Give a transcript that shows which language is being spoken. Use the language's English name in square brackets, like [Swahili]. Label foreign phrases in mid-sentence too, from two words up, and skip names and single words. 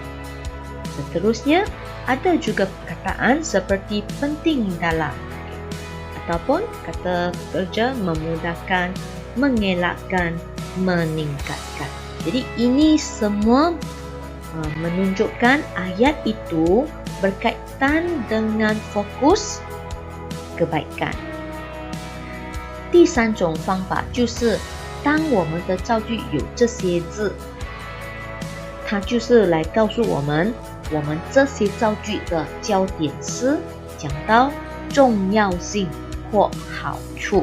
[Malay] Seterusnya, ada juga perkataan seperti penting dalam ataupun kata kerja memudahkan, mengelakkan, meningkatkan. Jadi ini semua menunjukkan ayat itu berkaitan dengan fokus kebaikan. [Chinese] 第三种方法就是当我们的造句有这些字，它就是来告诉我们这些造句的焦点是讲到重要性或好处。